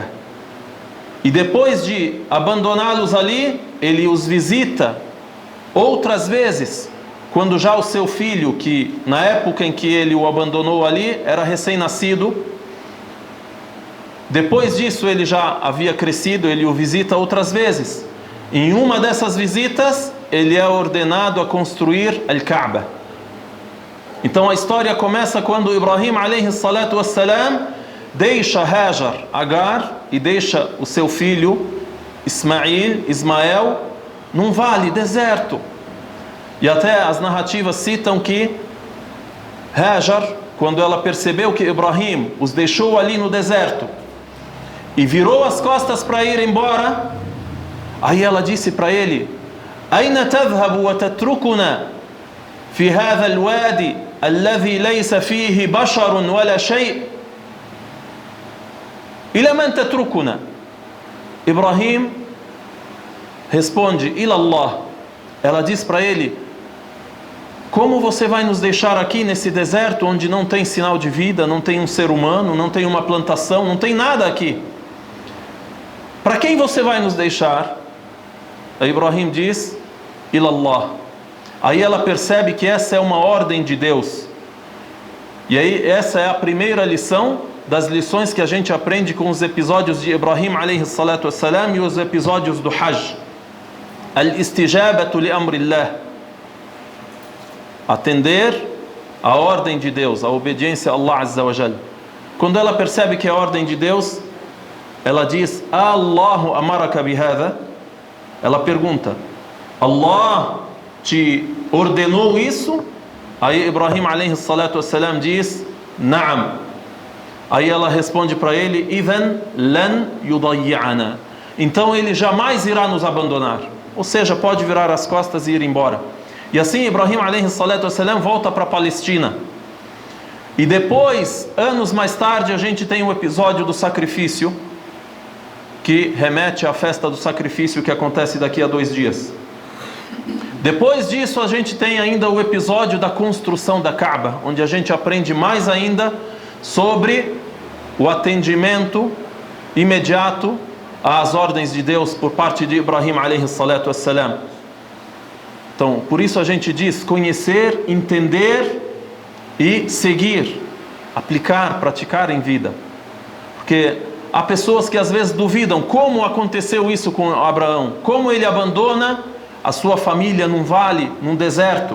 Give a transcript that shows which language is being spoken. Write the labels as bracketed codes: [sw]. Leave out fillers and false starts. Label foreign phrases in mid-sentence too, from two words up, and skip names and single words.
[pt] E depois de abandoná-los ali, ele os visita outras vezes, quando já o seu filho, que na época em que ele o abandonou ali, era recém-nascido. Depois disso ele já havia crescido, ele o visita outras vezes. Em uma dessas visitas, ele é ordenado a construir Al-Kaaba. Então a história começa quando Ibrahim [ar] عليه الصلاة والسلام [pt] deixa Hajar, Agar, e deixa o seu filho Ismael num vale deserto. E até as narrativas citam que Hajar, quando ela percebeu que Ibrahim os deixou ali no deserto e virou as costas para ir embora, aí ela disse para ele: [ar] أين تذهب وتتركنا في هذا الوادي الذي ليس فيه بشر ولا شيء'? إلى من تتركنا? [pt] Ibrahim responde: [ar] إلى الله. [pt] Ela diz para ele: como você vai nos deixar aqui nesse deserto onde não tem sinal de vida, não tem um ser humano, não tem uma plantação, não tem nada aqui? Para quem você vai nos deixar? Aí Ibrahim diz: [ar] إلى الله. [pt] Aí ela percebe que essa é uma ordem de Deus. E aí essa é a primeira lição das lições que a gente aprende com os episódios de Ibrahim [ar] عليه الصلاة والسلام [pt] e os episódios do Hajj. [ar] الاستجابة لأمر الله. [pt] Atender a ordem de Deus, a obediência a Allah [ar] عز وجل. [pt] Quando ela percebe que é a ordem de Deus, ela diz: [ar] الله أمرك بهذا? [pt] Ela pergunta: Allah te ordenou isso? Aí Ibrahim [ar] عليه الصلاة والسلام [pt] diz: Na'am. Aí ela responde para ele: [ar] إذن لن يضيعنا. [pt] Então ele jamais irá nos abandonar. Ou seja, pode virar as costas e ir embora. E assim Ibrahim [ar] عليه الصلاة والسلام [pt] volta para a Palestina. E depois, anos mais tarde, a gente tem o episódio do sacrifício, que remete à festa do sacrifício que acontece daqui a 2 dias. Depois disso, a gente tem ainda o episódio da construção da Kaaba, onde a gente aprende mais ainda sobre o atendimento imediato às ordens de Deus por parte de Ibrahim [ar] عليه الصلاة والسلام. [pt] Então, por isso a gente diz conhecer, entender e seguir, aplicar, praticar em vida. Porque há pessoas que às vezes duvidam como aconteceu isso com Abraão, como ele abandona a sua família num vale, num deserto.